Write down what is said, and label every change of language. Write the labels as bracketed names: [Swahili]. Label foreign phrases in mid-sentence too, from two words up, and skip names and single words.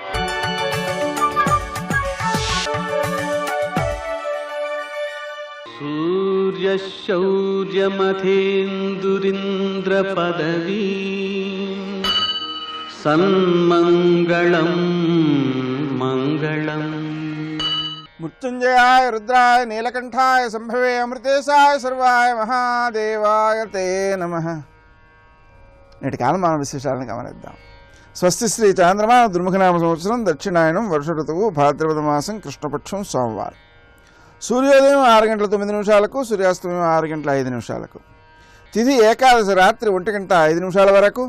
[Sanskrit] सूर्यशौर्यमथेन्दुरिन्द्रपदवी सन्मङ्गलं मङ्गलम्। मृत्युंजयाय रुद्राय नीलकंठाय संभवे अमृतेशाय सर्वाय महादेवाय ते नमः। [Telugu] నేటి కాలమాన విశేషాలను గమనిద్దాం. స్వస్తి శ్రీ చాంద్రమాన దుర్ముఖనామ సంవత్సరం దక్షిణాయనం వర్ష ఋతువు భాద్రపద మాసం కృష్ణపక్షం సోమవారం. సూర్యోదయం 6 గంటల 9 నిమిషాలకు, సూర్యాస్తమయం 6 గంటల 5 నిమిషాలకు. తిథి ఏకాదశి రాత్రి 1 గంట 5 నిమిషాల వరకు.